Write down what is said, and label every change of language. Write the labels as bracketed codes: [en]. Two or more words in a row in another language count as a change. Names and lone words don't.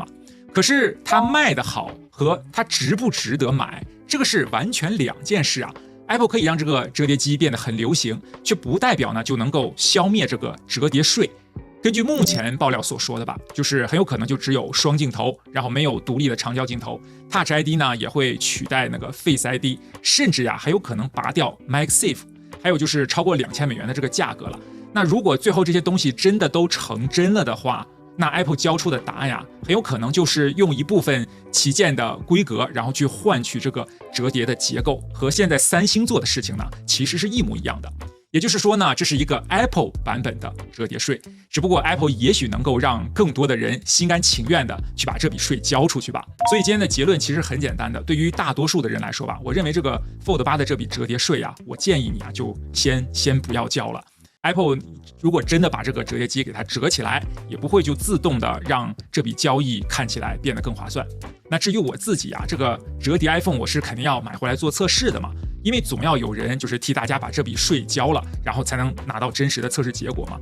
[zh] 可是它賣得好和它值不值得買，這個是完全兩件事啊。Apple 可以讓這個折疊機變得很流行，卻不代表呢就能夠消滅這個折疊稅。根據目前爆料所說的吧，就是很有可能就只有雙鏡頭，然後沒有獨立的長焦鏡頭。Touch ID 呢也會取代那個 Face ID，甚至呀還有可能拔掉 MagSafe， 還有就是超過2000美元的這個價格了。那如果最後這些東西真的都成真了的話，那 Apple 交出的答案呀，很有可能就是用一部分旗艦的規格，然後去換取這個折疊的結構，和現在三星做的事情呢，其實是一模一樣的。也就是說呢，這是一個 Apple 版本的折疊稅，只不過 Apple 也許能夠讓更多的人心甘情願的去把這筆稅交出去吧。所以今天的結論其實很簡單的，對於大多數的人來說吧，我認為這個 Fold 8的這筆折疊稅啊，我建議你啊就先不要交了。Apple 如果真的把這個折疊機給它折起來，也不會就自動的讓這筆交易看起來變得更划算。那至於我自己啊，這個折疊 iPhone 我是肯定要買回來做測試的嘛，因為總要有人就是替大家把這筆稅交了，然後才能拿到真實的測試結果嘛。